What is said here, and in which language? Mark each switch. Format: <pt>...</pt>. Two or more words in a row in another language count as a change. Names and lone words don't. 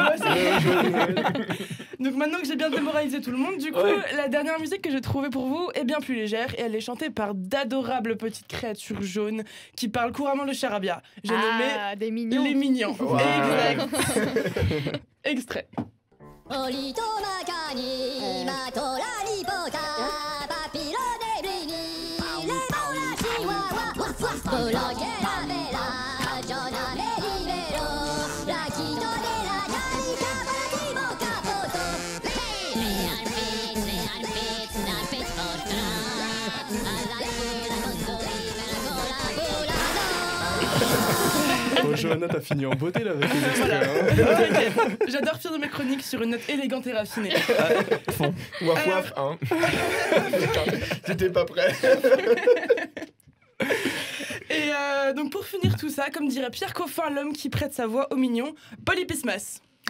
<fr>Ah ouais, c'est vrai. Donc maintenant que j'ai bien démoralisé tout le monde, du coup, la dernière musique que j'ai trouvée pour vous est bien plus légère et elle est chantée par d'adorables petites créatures jaunes qui parlent couramment le charabia. J'ai nommé Des mignons. les mignons. Wow. Exact. Extrait. 檻と中にマトラリポタパピロデルニレモラチワワブロゲラベラジョナメリベロラキドデラジャリカバラキボカポトレアルピッツナルピッツポットラアラブラコンドリベラコラブラ Oh, Johanna, t'as fini en beauté là avec les extraits. Voilà. hein. Ok. J'adore finir mes chroniques sur une note élégante et raffinée. Waf waf hein. Putain, j'étais pas prêt. Et donc pour finir tout ça, comme dirait Pierre Coffin, l'homme qui prête sa voix aux mignons, Polypismas.</fr>